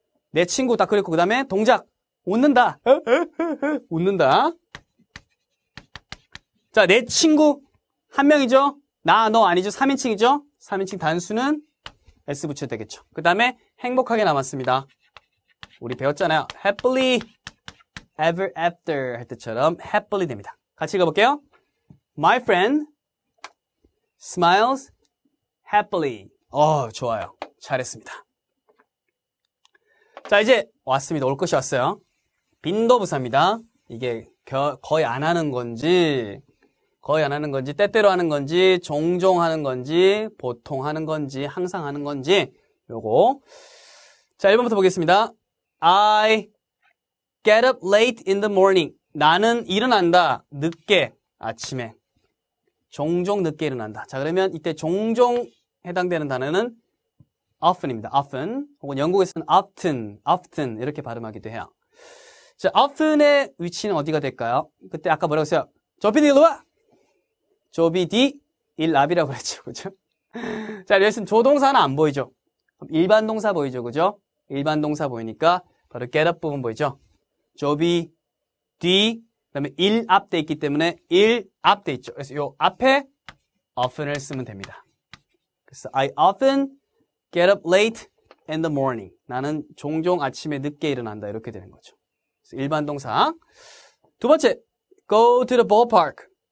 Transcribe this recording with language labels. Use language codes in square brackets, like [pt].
[ko] 내 친구 다 그렸고 그 다음에 동작. 웃는다. 웃는다. 자, 내 친구 한 명이죠. 나, 너 아니죠. 3인칭이죠. 3인칭 단수는 S 붙여도 되겠죠. 그 다음에 행복하게 남았습니다. 우리 배웠잖아요. [en] happily ever after [ko] 할 때처럼 [en] happily [ko] 됩니다. 같이 읽어볼게요. [en] My friend smiles happily. [ko] 좋아요. 잘했습니다. 자, 이제 왔습니다. 올 것이 왔어요. 빈도부사입니다. 이게 거의 안 하는 건지 때때로 하는 건지 종종 하는 건지 보통 하는 건지 항상 하는 건지 요거. 자, 1번부터 보겠습니다. [en] I get up late in the morning. [ko] 나는 일어난다. 늦게 아침에. 종종 늦게 일어난다. 자, 그러면 이때 종종 해당되는 단어는 often입니다. often 혹은 영국에서는 often 이렇게 발음하기도 해요. 자, often의 위치는 어디가 될까요? 그때 아까 뭐라고 했어요? 조비디 일로 와! 조비디 일랍이라고 그랬죠. 그죠? 자, 여기서는 조동사는 안 보이죠? 일반 동사 보이죠. 그죠? 일반 동사 보이니까 바로 get up 부분 보이죠? 조비, 뒤, 그 다음에 일 앞 돼 있기 때문에 일 앞 돼 있죠. 그래서 요 앞에 often을 쓰면 됩니다. 그래서 [en] I often get up late in the morning. [ko] 나는 종종 아침에 늦게 일어난다. 이렇게 되는 거죠. 그래서 일반 동사. 두 번째, [en] go to the ballpark.